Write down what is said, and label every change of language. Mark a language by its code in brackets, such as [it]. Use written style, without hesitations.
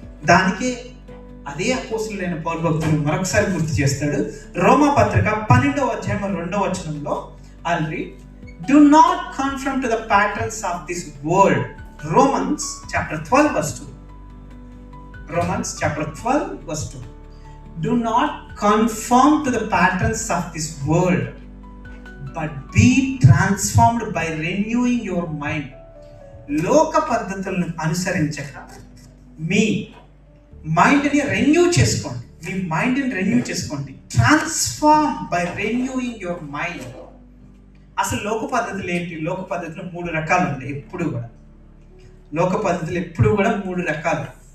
[te] దానికి అదే అపోస్తులైన పౌలు భక్తులు మరొకసారి గుర్తు చేస్తాడు. రోమా పత్రిక 12వ అధ్యాయం 2వ వచనంలో, [en] I'll read, do not conform to the patterns of this world. Romans chapter 12 verse 2. Romans chapter 12 verse 2. Do not conform to the patterns of this world, but be transformed by renewing your mind. [te] లోక పద్ధతులను అనుసరించక మీ మైండ్ని renew చేసుకోండి. మీ మైండ్ని renew చేసుకోండి. [en] Transform by renewing your mind. [te] అసలు లోక పద్ధతులు ఏంటి? లోక పద్ధతులు 3 రకాలు ఉంటాయి. ఎప్పుడు కూడా లోక పద్ధతులు ఎప్పుడు కూడా 3 రకాలు.